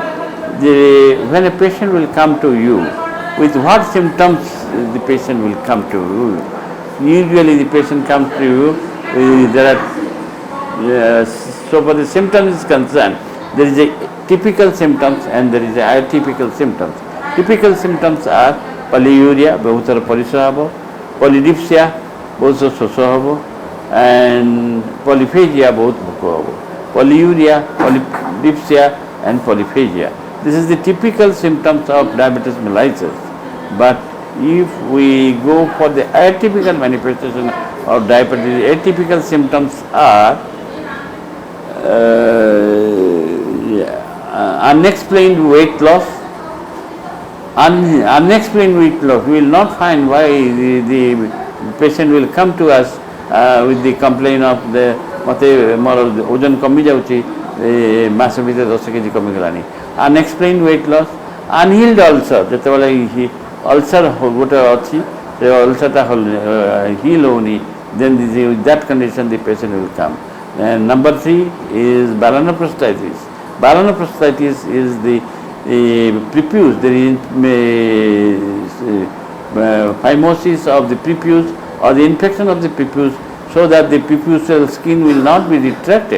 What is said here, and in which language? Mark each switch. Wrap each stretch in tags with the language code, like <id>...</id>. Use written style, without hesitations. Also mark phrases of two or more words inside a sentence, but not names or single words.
<en>When a patient will come to you, with what symptoms the patient will come to you? Usually the patient comes to you, there are so for the symptoms is concerned, there is a typical symptoms and there is a atypical symptoms. Typical symptoms are polyuria,</en> <or>ବହୁତର ପରିସ୍ରା ହବ,</or> <en>polydipsia,</en> <or>ବହୁତ ଶୋଷ ହବ,</or> <en>and polyphagia,</en> <or>ବହୁତ ଭୋକ ହବ.</or> <en>Polyuria, polydipsia and polyphagia. This is the typical symptoms of diabetes mellitus. But if we go for the atypical manifestation of diabetes, atypical symptoms are unexplained weight loss. Unexplained weight loss, we will not find why the patient will come to us with the complaint of the</en> <or>ମତେ ମୋର ଓଜନ କମି ଯାଉଛି ମାସେ ଭିତରେ 10 kg କମି ଗଲାଣି.</or> <en>Unexplained weight loss, unhealed ulcer,</en> <or>jetebale ulcer gote achi se ulcer ta heal honi,</or> <en>then with that condition the patient will come. And number 3 is balanoprostatitis. Balanoprostatitis is the prepuce, there is phimosis of the prepuce or the infection of the prepuce, so that the preputial skin will not be retracted.</en>